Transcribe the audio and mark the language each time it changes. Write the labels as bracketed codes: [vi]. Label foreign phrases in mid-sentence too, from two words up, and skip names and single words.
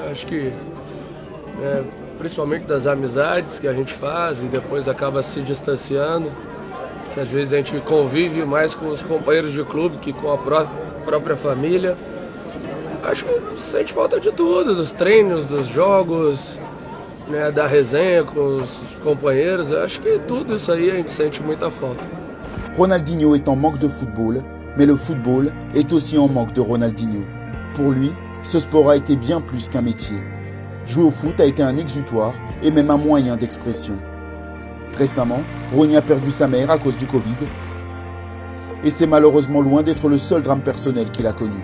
[pt] Acho que, principalmente das amizades que a gente faz e depois acaba se distanciando, que às vezes a gente convive mais com os companheiros de clube que com a própria família. Acho que sente falta de tudo, dos treinos, dos jogos, né, da resenha com os companheiros. Acho que tudo isso aí a gente sente muita falta. [fr] Ronaldinho est en manque de football, mais le football est aussi en manque de Ronaldinho. Pour lui, ce sport a été bien plus qu'un métier. Jouer au foot a été un exutoire et même un moyen d'expression. Récemment, Ronny a perdu sa mère à cause du Covid. Et c'est malheureusement loin d'être le seul drame personnel qu'il a connu.